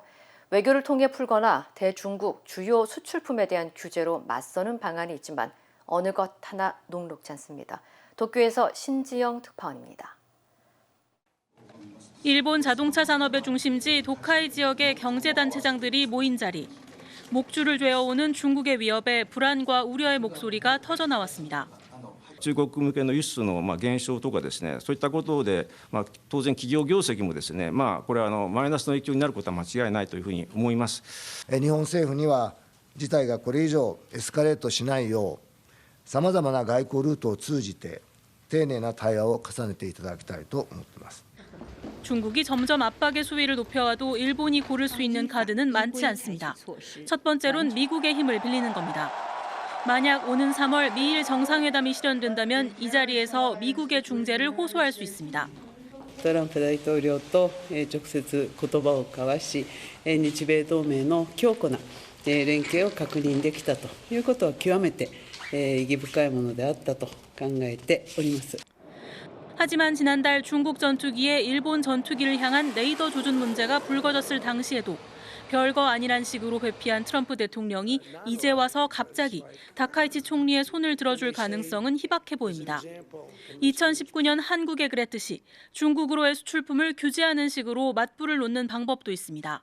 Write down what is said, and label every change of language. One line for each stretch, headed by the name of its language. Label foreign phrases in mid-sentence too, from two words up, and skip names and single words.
Korean: 외교를 통해 풀거나 대중국 주요 수출품에 대한 규제로 맞서는 방안이 있지만 어느 것 하나 녹록지 않습니다. 도쿄에서 신지영 특파원입니다. 일본 자동차 산업의 중심지 도카이 지역의 경제단체장들이 모인 자리. 목줄을 죄어오는 중국의 위협에 불안과 우려의 목소리가 터져나왔습니다.
Japanese: 中国向けの輸出の減少とかですね、そういったことで当然企業業績もですね、これはマイナスの影響になることは間違いないというふうに思います。日本政府には事態がこれ以上エスカレートしないよう、さまざまな外交ルートを通じて丁寧な対話を重ねていただきたいと思っています。
Korean: 중국이 점점 압박의 수위를 높여와도 일본이 고를 수 있는 카드는 많지 않습니다. 첫 번째로는 미국의 힘을 빌리는 겁니다. 만약 오는 3월 미일 정상회담이 실현된다면 이 자리에서 미국의 중재를 호소할 수 있습니다.
Japanese: トランプ大統領と直接言葉を交わし、日米同盟の強固な連携を確認できたということは極めて意義深いものであったと考えております。
Korean: 하지만 지난달 중국 전투기에 일본 전투기를 향한 레이더 조준 문제가 불거졌을 당시에도 별거 아니란 식으로 회피한 트럼프 대통령이 이제 와서 갑자기 다카이치 총리의 손을 들어줄 가능성은 희박해 보입니다. 2019년 한국에 그랬듯이 중국으로의 수출품을 규제하는 식으로 맞불을 놓는 방법도 있습니다.